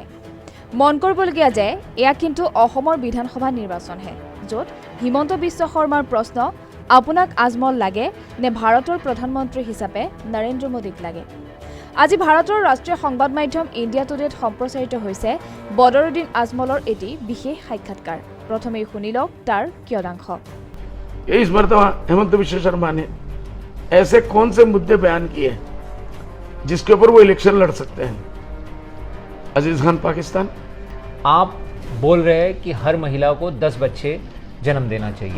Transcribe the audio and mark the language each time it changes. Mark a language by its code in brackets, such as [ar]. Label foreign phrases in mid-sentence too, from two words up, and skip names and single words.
[as] মন কৰিবলগীয়া যে এয়া কিন্তু অসমৰ বিধানসভা নিৰ্বাচনহে, য'ত হিমন্ত বিশ্ব শৰ্মাৰ প্ৰশ্ন আপোনাক আজমল লাগে নে ভাৰতৰ প্ৰধানমন্ত্ৰী হিচাপে নৰেন্দ্ৰ মোদীক লাগে। আজি ভাৰতৰ ৰাষ্ট্ৰীয় সংবাদ মাধ্যম ইণ্ডিয়া টুডেত সম্প্ৰচাৰিত হৈছে বদৰুদ্দিন আজমলৰ এটি বিশেষ সাক্ষাৎকাৰ। প্ৰথমেই শুনি লওক তাৰ কিয়দাংশ। [hi] इस मरतबा हेमंत विश्व शर्मा ने ऐसे कौन से मुद्दे बयान किए जिसके ऊपर वो इलेक्शन लड़ सकते हैं? अजीज खान पाकिस्तान, आप बोल रहे हैं कि हर महिला को 10 बच्चे जन्म देना चाहिए।